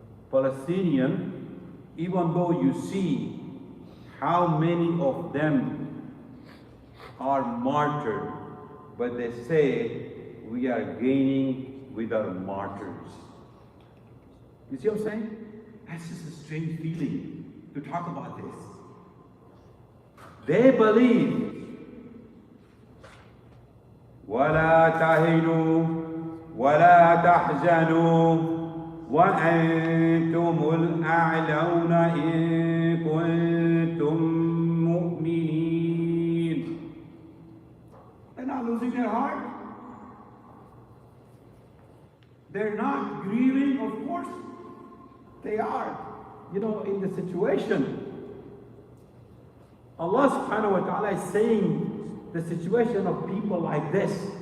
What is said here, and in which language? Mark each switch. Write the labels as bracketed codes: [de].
[en] Palestinian, even though you see how many of them are martyred, but they say we are gaining with our martyrs. You see what I'm saying? That's just a strange feeling to talk about this. They believe, [ar] وَلَا تَهِنُوا وَلَا تَحْزَنُوا وَأَنْتُمُ الْأَعْلَوْنَ إِن كُنتُم مُؤْمِنِينَ. [en] They're not losing their heart. They're not grieving, of course. They are, in the situation. Allah subhanahu wa ta'ala is saying the situation of people like this.